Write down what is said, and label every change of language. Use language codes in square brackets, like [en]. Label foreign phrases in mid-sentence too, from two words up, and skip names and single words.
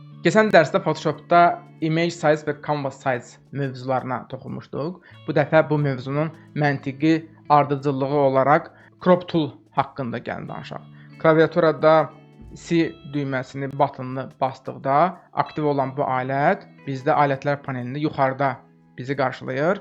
[az] Keçən dərsdə Photoshopda [en] image size [az] və [en] canvas size [az] mövzularına toxunmuşduq. Bu dəfə bu mövzunun məntiqi ardıcıllığı olaraq [en] crop tool [az] haqqında gəlin danışaq. Klaviaturada C düyməsini, buttonunu basdıqda aktiv olan bu alət bizdə alətlər panelində yuxarıda bizi qarşılayır.